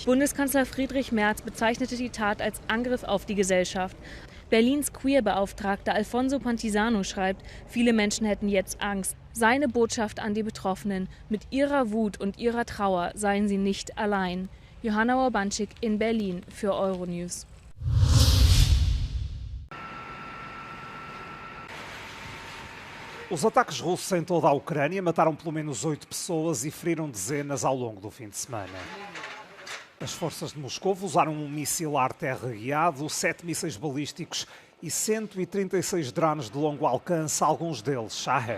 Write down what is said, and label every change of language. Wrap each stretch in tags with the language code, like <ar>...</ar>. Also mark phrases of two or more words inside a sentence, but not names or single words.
<de>Bundeskanzler Friedrich Merz bezeichnete die Tat als Angriff auf die Gesellschaft. Berlins Queer-Beauftragter Alfonso Pantisano schreibt, viele Menschen hätten jetzt Angst. Seine Botschaft an die Betroffenen: Mit ihrer Wut und ihrer Trauer seien sie nicht allein. Johanna Urbanczyk in Berlin für Euronews.</de> <pt>Os ataques russos em toda a Ucrânia mataram pelo menos 8 pessoas e feriram dezenas ao longo do fim de semana. As forças de Moscou usaram um míssil ar-terra-guiado, 7 mísseis balísticos e 136 drones de longo alcance, alguns deles Shahed.</pt>